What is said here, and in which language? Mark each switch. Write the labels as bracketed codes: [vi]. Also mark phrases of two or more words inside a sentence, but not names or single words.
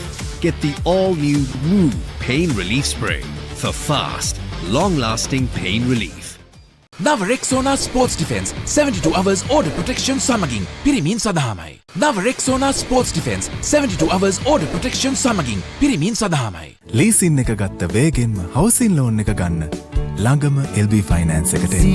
[en] Get the all-new Woo Pain Relief Spray for fast, long-lasting pain relief. [si] නව Rexona Sports Defense [en] 72 hours order protection [si] සමගින් පිරිමින් සඳහාමයි. නව Rexona Sports Defense [en] 72 hours order protection [si] සමගින් පිරිමින් සඳහාමයි. ලීසින් එක ගත්ත වේගෙන්ම [en] housing loan [si] එක ගන්න ළඟම LB ෆයිනෑන්ස් එකට එන්න.